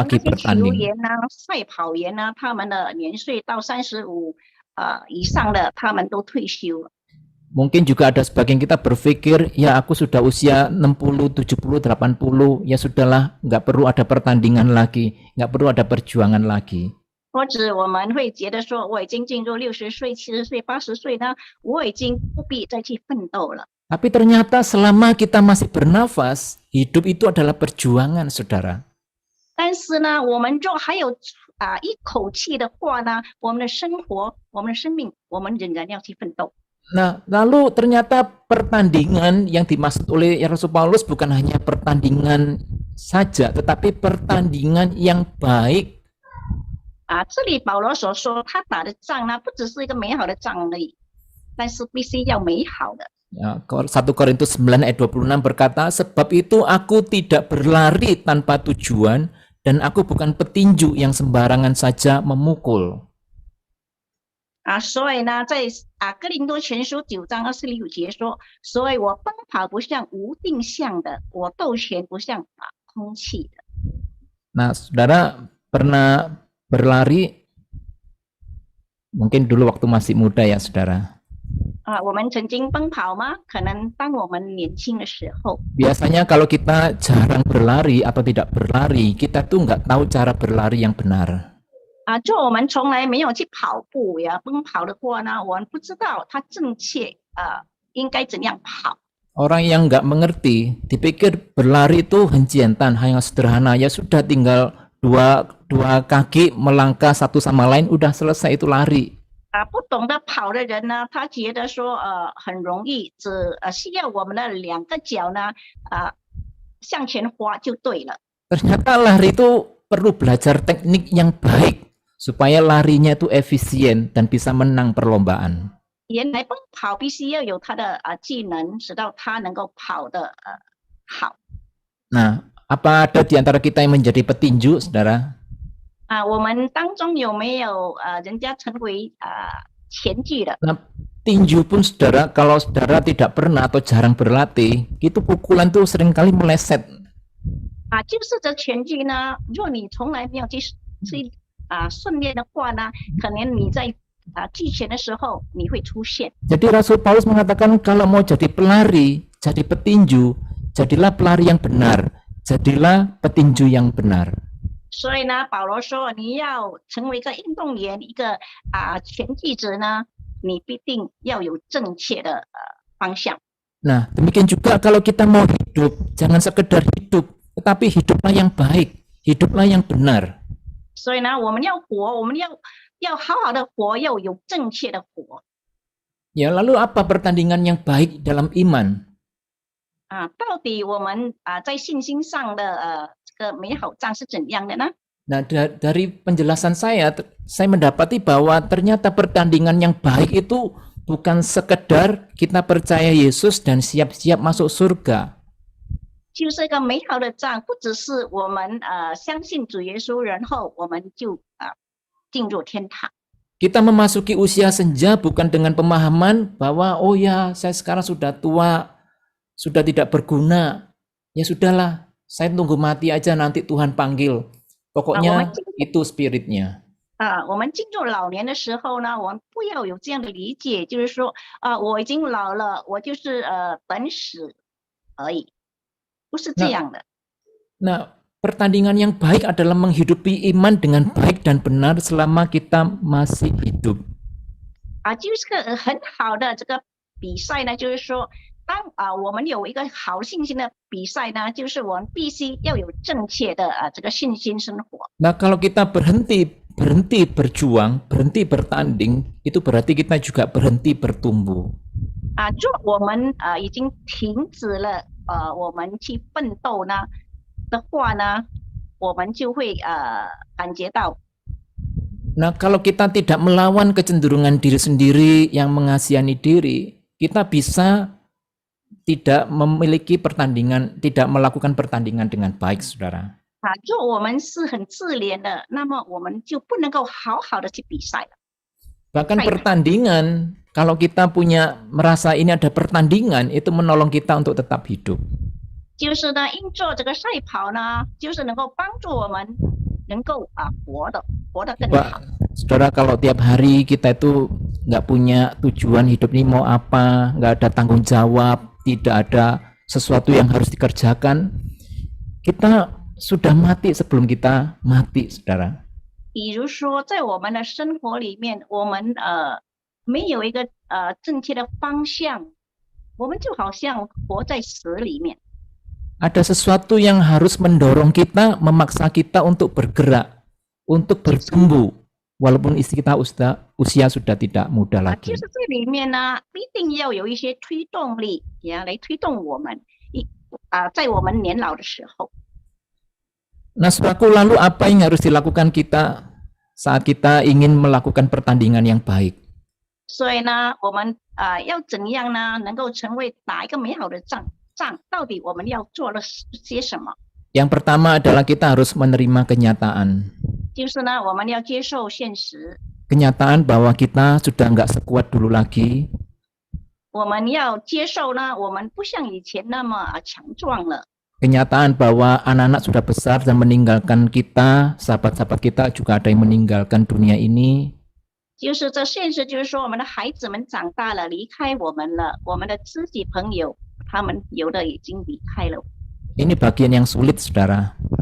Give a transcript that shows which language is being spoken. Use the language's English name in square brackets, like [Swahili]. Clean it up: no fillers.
[Chinese] 那些球 [Indonesian] bertanding. [Chinese] 员呢、赛跑员呢，他们的年岁到35以上的，他们都退休了。 [Indonesian] Mungkin juga ada sebagian kita berpikir, ya aku sudah usia 60, 70, 80, ya sudahlah, nggak perlu ada pertandingan lagi, nggak perlu ada perjuangan lagi. [Chinese] 或者我们会觉得说，我已经进入60岁、70岁、80岁呢，我已经不必再去奋斗了。 [Indonesian] Tapi ternyata selama kita masih bernafas, hidup itu adalah perjuangan, saudara. [Chinese] 但是呢，我们若还有一口气的话呢，我们的生活、我们的生命，我们仍然要去奋斗。 [Indonesian] Nah, lalu ternyata pertandingan yang dimaksud oleh Rasul Paulus bukan hanya pertandingan saja, tetapi pertandingan yang baik. [Chinese] 这里保罗所说他打的仗呢，不只是一个美好的仗而已，但是必须要美好的。 [Indonesian] Ya, 1 Korintus 9 ayat 26 berkata, sebab itu aku tidak berlari tanpa tujuan, dan aku bukan petinju yang sembarangan saja memukul. [Chinese] 所以呢，在哥林多前书9章26节说，所以我奔跑不像无定向的，我斗拳不像打空气的。 [Indonesian] Nah, saudara pernah berlari? Mungkin dulu waktu masih muda ya, saudara. [Chinese] 我们曾经奔跑吗？可能当我们年轻的时候。 [Indonesian] Biasanya kalau kita jarang berlari atau tidak berlari, kita tuh nggak tahu cara berlari yang benar. [Chinese] 就我们从来没有去跑步呀，奔跑的话呢，我们不知道它正确应该怎样跑。 [Indonesian] Orang yang nggak mengerti, dipikir berlari itu [Chinese] henjiantan, [Indonesian] hanya sederhana, ya sudah tinggal dua kaki melangkah satu sama lain, udah selesai itu lari. [Chinese] 不懂得跑的人呢，他觉得说很容易，只需要我们的2个脚呢向前滑就对了。 [Indonesian] Ternyata lari itu perlu belajar teknik yang baik supaya larinya itu efisien dan bisa menang perlombaan. [Chinese] 原来奔跑必须要有他的技能，使到他能够跑得好。 [Indonesian] Nah, apa ada di antara kita yang menjadi petinju, saudara? [Chinese] 我们当中有没有人家成为前句的？ [Indonesian] Nah, tinju pun saudara, kalau saudara tidak pernah atau jarang berlatih, itu pukulan tuh seringkali meleset. [Chinese] 就是这拳击呢，若你从来没有去训练的话呢，可能你在击拳的时候你会出现。 [Indonesian] Jadi Rasul Paulus mengatakan kalau mau jadi pelari, jadi petinju, jadilah pelari yang benar, jadilah petinju yang benar. [Chinese] 所以呢，保罗说，你要成为一个运动员，一个拳击者呢，你必定要有正确的方向。 [Indonesian] Nah, demikian juga kalau kita mau hidup, jangan sekedar hidup, tetapi hiduplah yang baik, hiduplah yang benar. [Chinese] 所以呢，我们要活，我们要好好的活，要有正确的活。 [Indonesian] Ya, lalu apa pertandingan yang baik dalam iman? [Chinese] 到底我们在信心上的这个美好仗是怎样的呢？ [Indonesian] Nah, dari penjelasan saya mendapati bahwa ternyata pertandingan yang baik itu bukan sekedar kita percaya Yesus dan siap-siap masuk surga. [Chinese] 就是一个美好的仗，不只是我们相信主耶稣，然后我们就进入天堂。 [Indonesian] Kita memasuki usia senja bukan dengan pemahaman bahwa oh ya, saya sekarang sudah tua, sudah tidak berguna. Ya sudahlah, saya tunggu mati aja nanti Tuhan panggil. Pokoknya itu spiritnya. [Chinese] 我们进入老年的时候呢，我们不要有这样的理解，就是说我已经老了，我就是等死而已，不是这样的。 [Indonesian] Nah, pertandingan yang baik adalah menghidupi iman dengan baik dan benar selama kita masih hidup. [Chinese] 就是个很好的这个比赛呢，就是说，当我们有一个好信心的比赛呢，就是我们必须要有正确的这个信心生活。 [Indonesian] Nah, kalau kita berhenti berjuang, berhenti bertanding, itu berarti kita juga berhenti bertumbuh. [Chinese] 若我们已经停止了我们去奋斗呢，的话呢，我们就会感觉到 [Indonesian] Nah, kalau kita tidak melawan kecenderungan diri sendiri yang mengasihani diri, kita bisa tidak memiliki pertandingan, tidak melakukan pertandingan dengan baik, saudara. [Chinese] 如果我们是很自怜的，那么我们就不能够好好的去比赛了。 [Indonesian] Bahkan Baik. pertandingan, kalau kita merasa ini ada pertandingan, itu menolong kita untuk tetap hidup. [Chinese] 就是呢，因做这个赛跑呢，就是能够帮助我们能够活得更好。 [Indonesian] Pak, saudara, kalau tiap hari kita itu nggak punya tujuan hidup ini mau apa, nggak ada tanggung jawab, tidak ada sesuatu yang harus dikerjakan, kita sudah mati sebelum kita mati, saudara. [Chinese] 比如说，在我们的生活里面，我们没有一个正确的方向，我们就好像活在死里面。 [Indonesian] Ada sesuatu yang harus mendorong kita, memaksa kita untuk bergerak, untuk bertumbuh, walaupun istri kita usia sudah tidak muda [Chinese] 就 [Indonesian] lagi. [Chinese] 是这里面呢，一定要有一些推动力，来推动我们在我们年老的时候。 [Indonesian] Nah, saudaraku, lalu apa yang harus dilakukan kita saat kita ingin melakukan pertandingan yang baik? [Chinese] 所以呢，我们要怎样呢，能够成为打一个美好的仗？到底我们要做了些什么？ [Indonesian] Yang pertama adalah kita harus menerima kenyataan. [Chinese] 就是呢，我们要接受现实， [Indonesian] Kenyataan bahwa kita sudah nggak sekuat dulu lagi. [Chinese] 我们要接受呢，我们不像以前那么强壮了。 [Indonesian] Kenyataan bahwa anak-anak sudah besar dan meninggalkan kita, sahabat-sahabat kita juga ada yang meninggalkan dunia ini. [Chinese] 就是这现实，就是说我们的孩子们长大了，离开我们了，我们的知己朋友，他们有的已经离开了。 [Indonesian] Ini bagian yang sulit, saudara.